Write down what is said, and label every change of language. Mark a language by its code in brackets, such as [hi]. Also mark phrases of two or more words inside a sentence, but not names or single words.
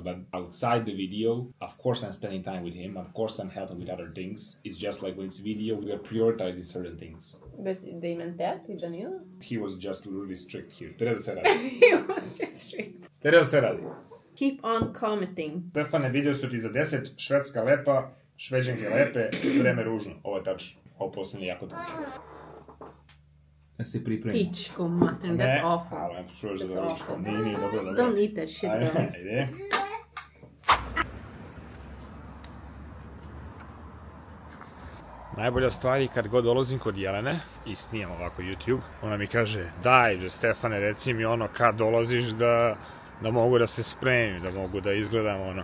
[en] But outside the video, of course I'm spending time with him. Of course I'm helping with other things. It's just like when it's video, we are prioritizing certain things. But they meant that with Danilo? He was just really strict here. [sr] Tereza se radi. [en] He was just strict. [sr] Tereza se radi. [en] Keep on commenting. [sr] Stefane, video su ti za 10, Švedska lepa, Šveđanke lepe, vreme ružno. Ovo je tačno. Ovo posljednje jako dobro. Da se pripremi. Pičko mater, [en] that's awful. That's awful. [sr] Nije, dobro. [en] Don't eat that shit, bro. [sr] Ajde. Najbolja stvar je kad god dolazim kod Jelene i snimam ovako YouTube, ona mi kaže, daj, Stefane, reci mi ono kad dolaziš da mogu da se spremim, da mogu da izgledam ono.